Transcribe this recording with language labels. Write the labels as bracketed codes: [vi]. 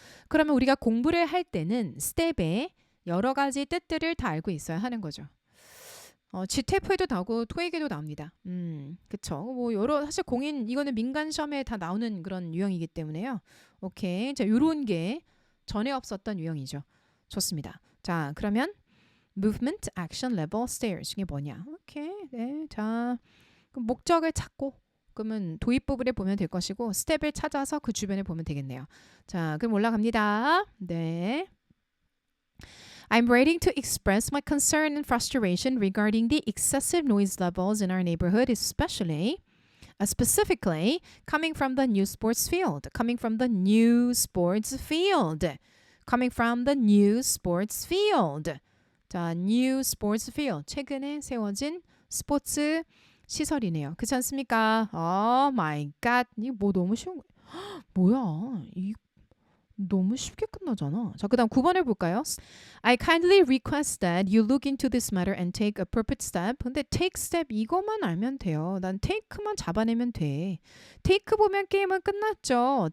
[ko] 그러면 우리가 공부를 할 때는 스텝의 여러 가지 뜻들을 다 알고 있어야 하는 거죠. GTF에도 나오고 토익에도 나옵니다. 그쵸. 뭐 사실 공인 이거는 민간 시험에 다 나오는 그런 유형이기 때문에요. 오케이. 자, 요런 게 전에 없었던 유형이죠. 좋습니다. 자, 그러면 [en] movement, action, level, stairs 중에 뭐냐? [ko] 오케이. 네. 자, 그럼 목적을 찾고 그러면 도입 부분에 보면 될 것이고 스텝을 찾아서 그 주변에 보면 되겠네요. 자, 그럼 올라갑니다. 네. [en] I'm writing to express my concern and frustration regarding the excessive noise levels in our neighborhood, specifically coming from the new sports field. Coming from the new sports field. Coming from the new sports field. 자, new sports field. [ko] 최근에 세워진 스포츠 시설이네요. 그렇지 않습니까? [en] Oh my god. [ko] 이거 뭐 너무 쉬운 거. 뭐야? 이 너무 쉽게 끝나잖아. 자, 그다음 9번을 볼까요? [en] I kindly request that you look into this matter and take appropriate step. [ko] 근데 take step 이것만 알면 돼요. 난 take만 잡아내면 돼. take 보면 게임은 끝났죠.